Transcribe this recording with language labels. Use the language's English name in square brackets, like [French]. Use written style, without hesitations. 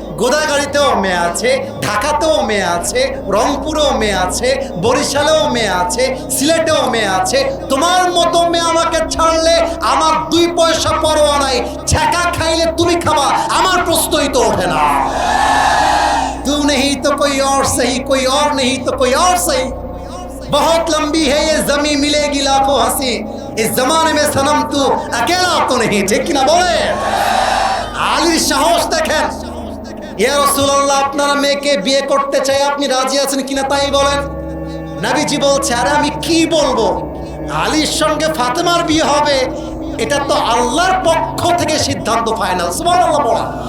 [Bangla] গোদাগাড়িতেও মেয়ে আছে, ঢাকাতেও মেয়ে আছে, রংপুরেও মেয়ে আছে, বরিশালেও মেয়ে আছে, সিলেটেও মেয়ে আছে। তোমার মতো মেয়ে আমাকে ছাড়লে আমার 2 পয়সা পরোয়া নাই। ছ্যাঁকা খাইলে তুমি খাবা, আমার প্রশ্নই তো ওঠে না। [Hindi] तू नहीं तो कोई और सही, कोई और नहीं तो कोई और सही। बहुत लंबी है ये जमी, मिलेगी लाखों हंसी। इस जमाने में सनम तू अकेला तो नहीं, ठीक कि ना बोले? [Bangla] আলীর সাহস দেখেন। ইয়া রাসূলুল্লাহ, আপনারা মেয়েকে বিয়ে করতে চাই, আপনি রাজি আছেন কিনা তাই বলেন। নবীজি বলছে, আরে আমি কি বলবো, আলীর সঙ্গে ফাতেমার বিয়ে হবে, এটা তো আল্লাহর পক্ষ থেকে সিদ্ধান্ত ফাইনাল। সুবহানাল্লাহ বলা।